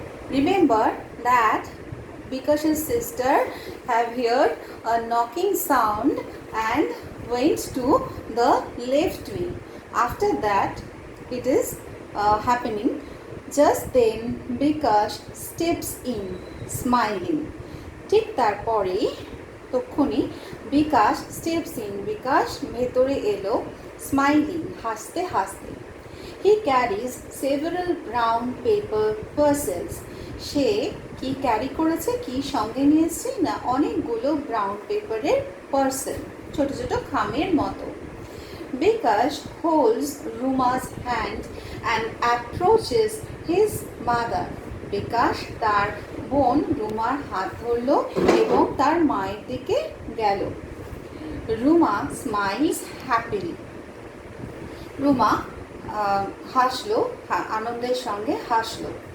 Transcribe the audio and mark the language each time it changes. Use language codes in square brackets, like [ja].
[en] Remember that Bikash's sister have heard a knocking sound and went to the left wing. After that, it is happening. Just then, Bikash steps in, smiling. [bn] ঠিক তারপরেই তখনই বিকাশ [en] steps in, [bn] বিকাশ ভেতরে এলো, smiling, হাসতে হাসতে। [en] He carries several brown paper parcels. [bn] সে কি carry করেছে, কি সঙ্গে নিয়ে এসেছে না, অনেকগুলো ব্রাউন পেপারের পার্সেল, ছোট ছোট খামের মতো। [en] Bikash holds Ruma's hand and approaches his mother. [bn] বিকাশ তার বোন রুমার হাত ধরল এবং তার মায়ের দিকে গেল। Ruma [en] Smiles happily. [bn] রুমা হাসলো, আনন্দের সঙ্গে হাসলো।